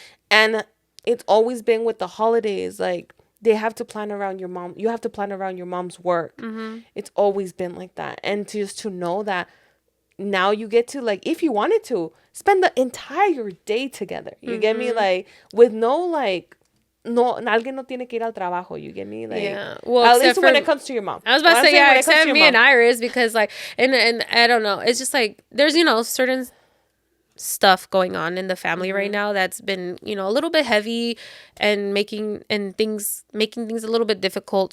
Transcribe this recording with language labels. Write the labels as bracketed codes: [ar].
[en] And it's always been with the holidays, like, they have to plan around your mom. You have to plan around your mom's work. It's always been like that. And just to know that now you get to, like, if you wanted to, spend the entire day together. You get me? [es] Like, with no, like, no, alguien no tiene que ir al trabajo. [en] You get me? Like, yeah. Well, at least when it comes to your mom. I was about to say, yeah, except me and Iris, because, like, and I don't know. It's just, like, there's, you know, certain stuff going on in the family right now that's been, you know, a little bit heavy and making things a little bit difficult.